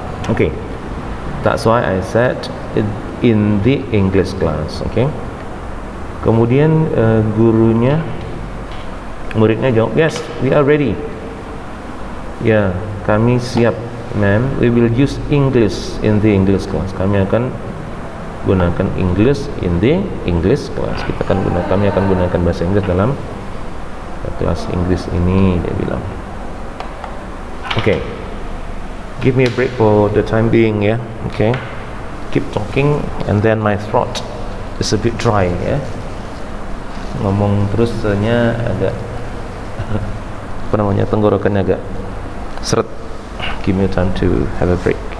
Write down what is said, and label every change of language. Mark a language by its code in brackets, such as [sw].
[en] Okay, that's why I said in the English class. Okay, [id] kemudian muridnya jawab, [en] yes, we are ready. [id] Ya, kami siap, ma'am. [en] We will use English in the English class. [id] Kami akan gunakan [en] English in the English class. [id] Kami akan gunakan bahasa Inggris dalam kelas Inggris ini, dia bilang. [en] Okay, give me a break for the time being ya. Okay, keep talking and then my throat is a bit dry ya. [id] Ngomong terusnya agak apa namanya, tenggorokannya agak seret. [en] Give me time to have a break.